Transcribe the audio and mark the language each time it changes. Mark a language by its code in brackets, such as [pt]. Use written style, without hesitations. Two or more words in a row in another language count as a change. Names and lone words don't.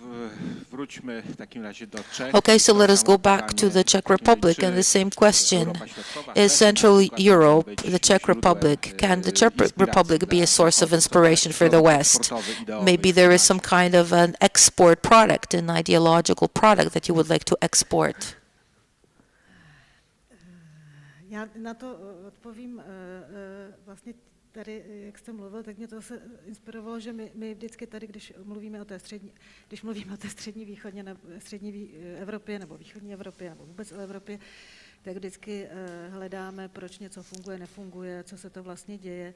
[en] Okay, so let us go back to the Czech Republic and the same question. Is Central Europe, the Czech Republic, can the Czech Republic be a source of inspiration for the West? Maybe there is some kind of an export product, an ideological product that you would like to export. [cs] Já na to odpovím vlastně tady, jak jste mluvil, tak mě to zase inspirovalo, že my vždycky tady, když mluvíme o té střední východně, střední Evropě nebo východní Evropě nebo vůbec o Evropě, tak vždycky hledáme, proč něco funguje, nefunguje, co se to vlastně děje.